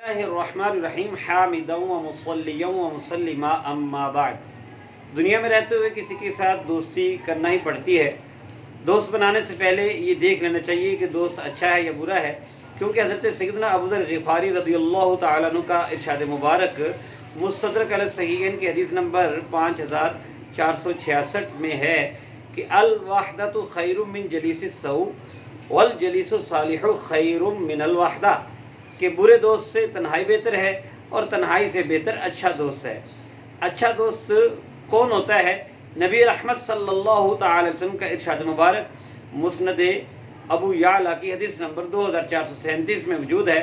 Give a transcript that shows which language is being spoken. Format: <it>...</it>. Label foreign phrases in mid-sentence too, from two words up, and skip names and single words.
<ar>الرحمن الرحیم حامدا و مصلیا و مسلما اما بعد۔</ar> <ur>دنیا میں رہتے ہوئے کسی کے ساتھ دوستی کرنا ہی پڑتی ہے۔ دوست بنانے سے پہلے یہ دیکھ لینا چاہیے کہ دوست اچھا ہے یا برا ہے، کیونکہ حضرت سیدنا ابوذر غفاری</ur> <ar>رضی اللہ تعالیٰ عنہ</ar> <ur>کا ارشاد مبارک مستدرک علی الصحیحین کی حدیث نمبر 5466 میں ہے کہ</ur> <ar>الوحدۃ خیر من جلیس السوء والجلیس الصالح خیر من الوحدہ،</ar> <ur>کہ برے دوست سے تنہائی بہتر ہے اور تنہائی سے بہتر اچھا دوست ہے۔ اچھا دوست کون ہوتا ہے؟ نبی رحمت</ur> <ar>صلی اللہ تعالی علیہ وسلم</ar> <ur>کا ارشاد مبارک مسند ابو یعلا کی حدیث نمبر 2437 میں موجود ہے۔</ur>